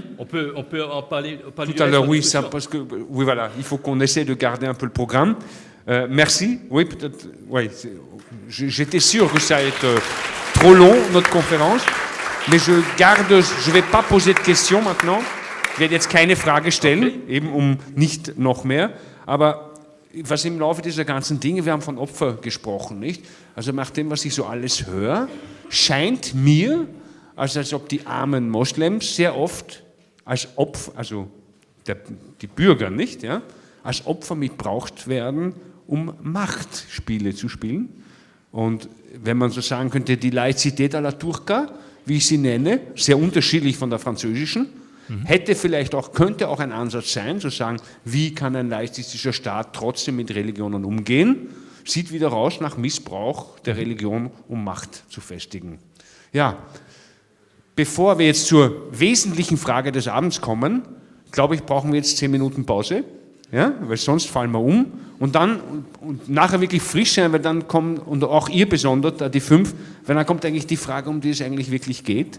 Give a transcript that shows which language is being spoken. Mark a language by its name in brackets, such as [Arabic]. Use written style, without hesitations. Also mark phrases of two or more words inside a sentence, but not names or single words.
[French] On peut en parler tout à l'heure, oui, ça, parce que oui, voilà, il faut qu'on essaie de garder un peu le programme. Merci. Oui, peut-être. Oui, j'étais sûr que ça allait être trop long, notre conférence, mais je vais pas poser de questions maintenant. [German] Ich werde jetzt keine Frage stellen, eben nicht noch mehr, aber was im Laufe dieser ganzen Dinge, wir haben von Opfer gesprochen, nicht? Also nach dem, was ich so alles höre, scheint mir, als ob die armen Moslems sehr oft als Opfer, also die Bürger, nicht, ja, als Opfer missbraucht werden, um Machtspiele zu spielen. Und wenn man so sagen könnte, die Laizität [French] à la [German] Turca, wie ich sie nenne, sehr unterschiedlich von der französischen, könnte auch ein Ansatz sein, zu sagen, wie kann ein laizistischer Staat trotzdem mit Religionen umgehen, sieht wieder raus nach Missbrauch der Religion, um Macht zu festigen. Ja, bevor wir jetzt zur wesentlichen Frage des Abends kommen, glaube ich, brauchen wir jetzt 10 Minuten Pause, ja, weil sonst fallen wir um und nachher wirklich frisch sein, weil dann kommen, und auch ihr besonders, die 5, weil dann kommt eigentlich die Frage, um die es eigentlich wirklich geht.